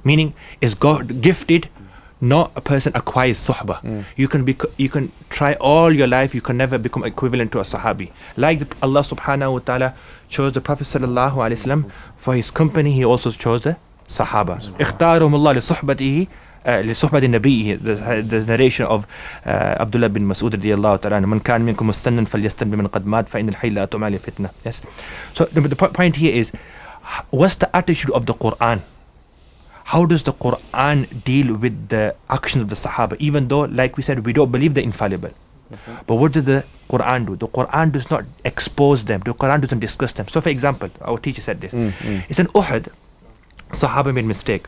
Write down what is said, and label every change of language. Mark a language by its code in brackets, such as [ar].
[en] Meaning, is God gifted, not a person acquires Suhbah. You can try all your life, you can never become equivalent to a Sahabi. Like Allah subhanahu wa ta'ala chose the Prophet sallallahu alayhi wa sallam for his company, he also chose the Sahaba. [ar] اختارهم الله لصحبته لصحبة النبي. [en] The narration of Abdullah bin Mas'ud radiyallahu ta'ala, [ar] من كان منكم مستنا فليستن بمن قد مات فإن الحي لا تؤمن عليه فتنة. [en] Yes. So the point here is, what's the attitude of the Quran? How does the Quran deal with the actions of the Sahaba? Even though, like we said, we don't believe they're infallible. But what does the Quran do? The Quran does not expose them. The Quran doesn't discuss them. So for example, our teacher said this. It's an Uhud. Sahaba made mistake.